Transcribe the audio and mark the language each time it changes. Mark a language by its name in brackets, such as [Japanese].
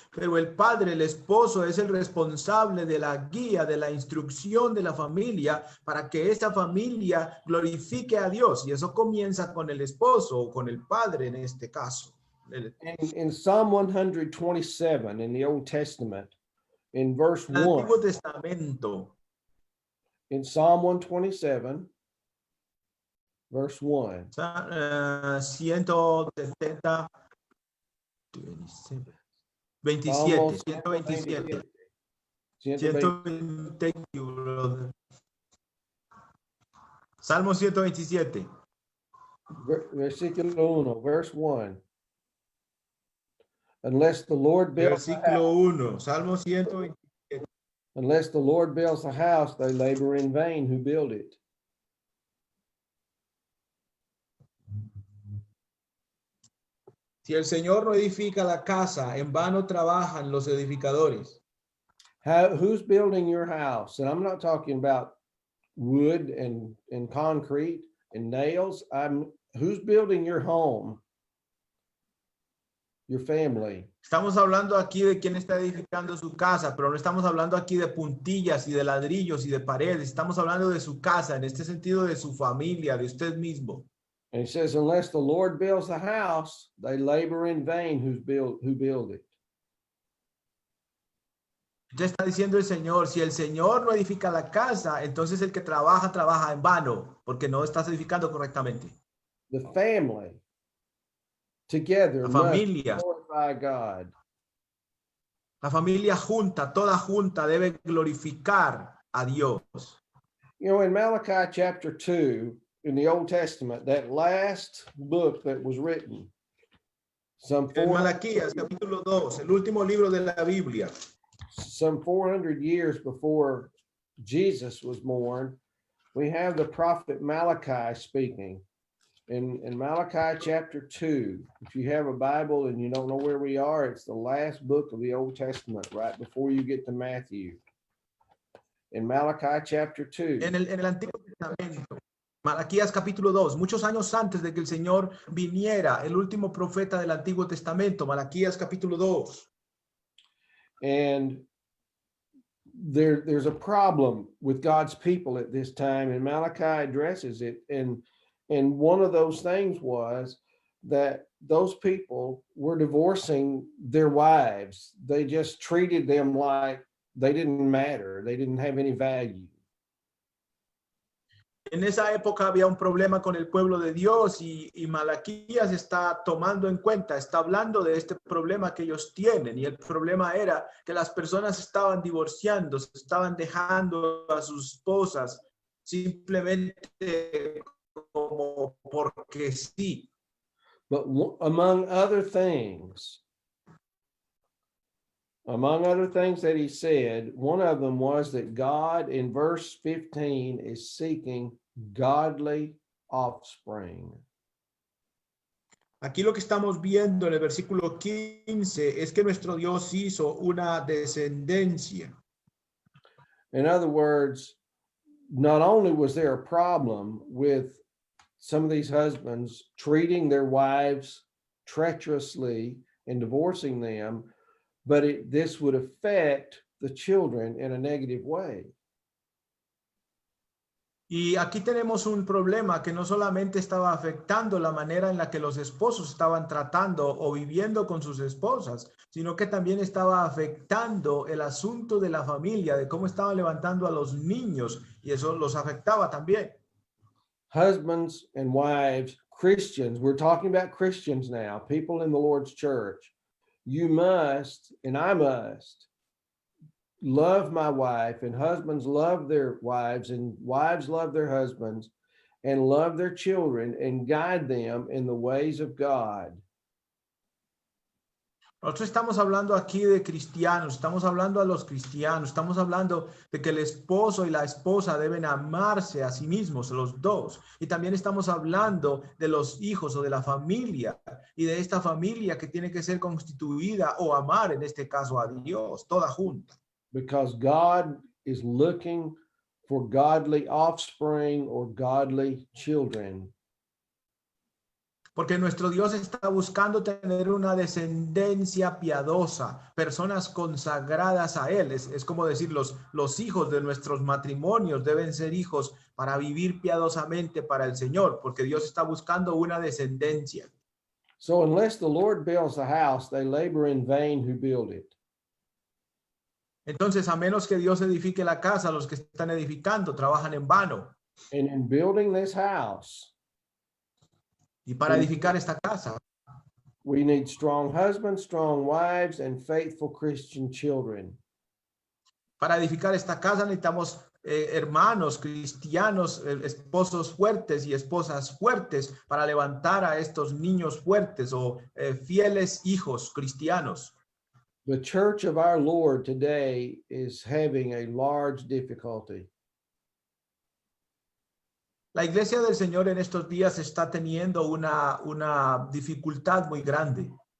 [Spanish] Pero el padre, el esposo, es el responsable de la guía, de la instrucción de la familia para que esa familia glorifique a Dios. Y eso comienza con el esposo o con el padre en este caso. [English] In Psalm 127 in the Old Testament, in verse [Spanish] el [English] 1, [Spanish] Antiguo Testamento, [English] in Psalm 127, verse 1. 170, 27, 127. 120, thank you, brother. [Spanish] Salmo 127. Versículo 1, [English] verse 1. Unless the Lord builds a house, [Spanish] Versículo 1, Salmo 127. [English] unless the Lord builds a house, they labor in vain who build it. [Spanish] Si el Señor no edifica la casa, en vano trabajan los edificadores. [English] Who's building your house? And I'm not talking about wood and concrete and nails. Who's building your home? Your family. [Spanish] Estamos hablando aquí de quién está edificando su casa, pero no estamos hablando aquí de puntillas y de ladrillos y de paredes. Estamos hablando de su casa, en este sentido de su familia, de usted mismo. [English] And it says, unless the Lord builds the house, they labor in vain who build it. [Spanish] Ya está diciendo el Señor, si el Señor no edifica la casa, entonces el que trabaja, trabaja en vano, porque no estás edificando correctamente. [English] The family together [Spanish] La [English] must [Spanish] familia. [English] glorify God. [Spanish] La familia junta, toda junta debe glorificar a Dios. [English] You know, in Malachi chapter 2, in the Old Testament, that last book that was written, [Spanish] En Malaquías capítulo 2, el último libro de la Biblia, [English] some 400 years before Jesus was born, we have the prophet Malachi speaking. In Malachi chapter 2, if you have a Bible and you don't know where we are, it's the last book of the Old Testament, right before you get to Matthew. In Malachi chapter 2. [Spanish] En el Antiguo Testamento, Malaquías capítulo 2, muchos años antes de que el Señor viniera, el último profeta del Antiguo Testamento, Malaquías capítulo 2. [English] And there's a problem with God's people at this time, and Malachi addresses it. And one of those things was that those people were divorcing their wives. They just treated them like they didn't matter. They didn't have any value. [Spanish] En esa época había un problema con el pueblo de Dios y Malaquías está tomando en cuenta, está hablando de este problema que ellos tienen. Y el problema era que las personas estaban divorciando, se estaban dejando a sus esposas simplemente como porque sí. [English] But among other things that he said, one of them was that God in verse 15 is seeking godly offspring. [Spanish] Aquí lo que estamos viendo en el versículo 15 es que nuestro Dios hizo una descendencia. [English] In other words, not only was there a problem with some of these husbands treating their wives treacherously and divorcing them, but this would affect the children in a negative way. [Spanish] Y aquí tenemos un problema que no solamente estaba afectando la manera en la que los esposos estaban tratando o viviendo con sus esposas, sino que también estaba afectando el asunto de la familia, de cómo estaban levantando a los niños, y eso los afectaba también. [English] Husbands and wives, Christians, we're talking about Christians now, people in the Lord's church. You must, and I must, love my wife, and husbands love their wives, and wives love their husbands, and love their children, and guide them in the ways of God. [Spanish] Nosotros estamos hablando aquí de cristianos, estamos hablando a los cristianos, estamos hablando de que el esposo y la esposa deben amarse a sí mismos, los dos. Y también estamos hablando de los hijos o de la familia y de esta familia que tiene que ser constituida o amar, en este caso, a Dios, toda junta. [English] Because God is looking for godly offspring or godly children. [Spanish] Porque nuestro Dios está buscando tener una descendencia piadosa, personas consagradas a Él. Es como decir, los hijos de nuestros matrimonios deben ser hijos para vivir piadosamente para el Señor, porque Dios está buscando una descendencia. [English] So unless the Lord builds the house, they labor in vain who build it. [Spanish] Entonces, a menos que Dios edifique la casa, los que están edificando trabajan en vano. [English] And in building this house, [Spanish] Y para edificar esta casa, [English] we need strong husbands, strong wives, and faithful Christian children. [Spanish] para edificar esta casa necesitamos hermanos cristianos, esposos fuertes y esposas fuertes para levantar a estos niños fuertes o fieles hijos cristianos. [English] The church of our Lord today is having a large difficulty. [Spanish] La iglesia del Señor en estos días está teniendo una dificultad muy grande.